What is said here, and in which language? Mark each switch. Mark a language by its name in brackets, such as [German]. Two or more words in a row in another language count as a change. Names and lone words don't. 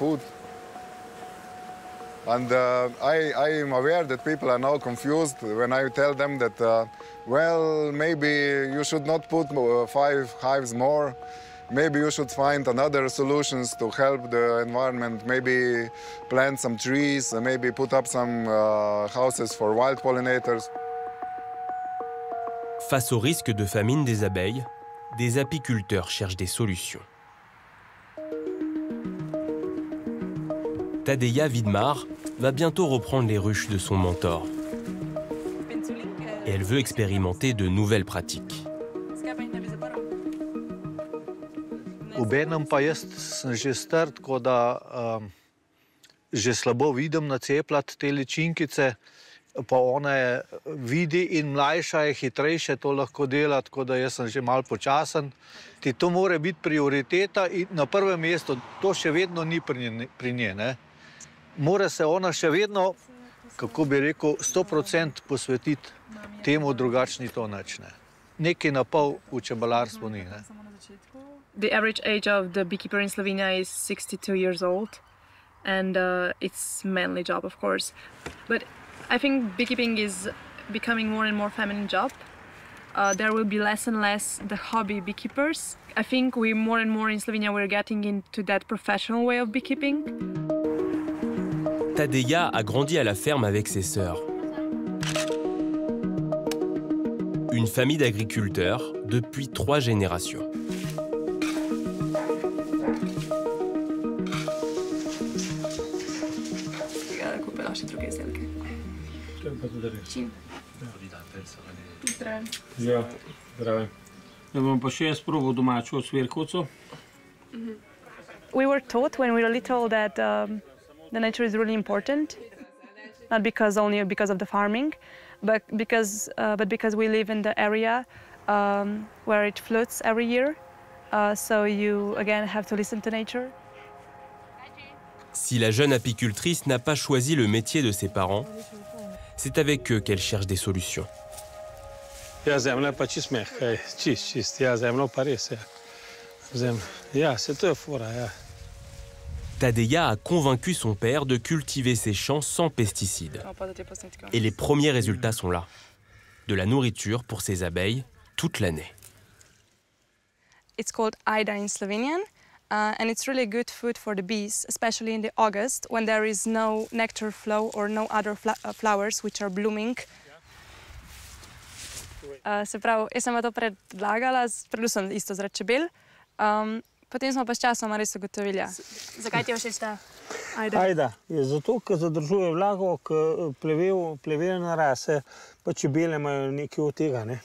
[English] They don't have enough food. And I am aware that people are now confused when I tell them that, well, maybe you should not put 5 hives more. Maybe you should find another solutions to help the environment. Maybe plant some trees, maybe put up some houses for wild pollinators. [French] Face au risque de famine des abeilles, des apiculteurs cherchent des solutions. Tadeja Vidmar va bientôt reprendre les ruches de son mentor. Et elle veut expérimenter de nouvelles pratiques. [Slovenian] Obenem pa jaz sem že star, tako da že slabo vidim nacepljati te ličinkice, pa ona vidi in mlajša je hitrejše to lahko dela, tako da jaz sem že malo počasen. To mora biti prioriteta in na prvem mestu, to še vedno ni pri njej, ne. Mora se ona še vedno, kako bi rekel, 100% posvetiti temu, drugačni to nič, ne. Nekaj na pol v čebelarstvu ni, ne. [English] The average age of the beekeeper in Slovenia is 62 years old, and it's mainly job, of course. But I think beekeeping is becoming more and more feminine job. There will be less and less the hobby beekeepers. I think we more and more in Slovenia we're getting into that professional way of beekeeping. [French] Tadeja a grandi à la ferme avec ses sœurs. Une famille d'agriculteurs depuis 3 générations. [Slovenian] Ja, zdravim. Da bom pa še jaz probal domačo ocvirkovco. [English] We were taught when we were little that the nature is really important, not only because of the farming, but because we live in the area where it floods every year. So you again have to listen to nature. [French] Si la jeune apicultrice n'a pas choisi le métier de ses parents, c'est avec eux qu'elle cherche des solutions. [Slovenian] Ja, zemlja pa čist mehka, čist. Ja, zemlja pa res, ja. Ja, c'est to je fora, ja. [French] Tadeja a convaincu son père de cultiver ses champs sans pesticides. Et les premiers résultats sont là. De la nourriture pour ses abeilles toute l'année. [English] It's called Aida in Slovenian, and it's really good food for the bees, especially in the August when there is no nectar flow or no other flowers which are blooming. [Slovenian] Se pravi, jaz sem to predlagala, predvsem isto zaradi čebel, potem smo pa s časoma res ugotovili. Zakaj ti je všeč ta Aida? Aida je zato, ker zadržuje vlago, ker plevel narase, pa čebele imajo nekaj od tega, ne.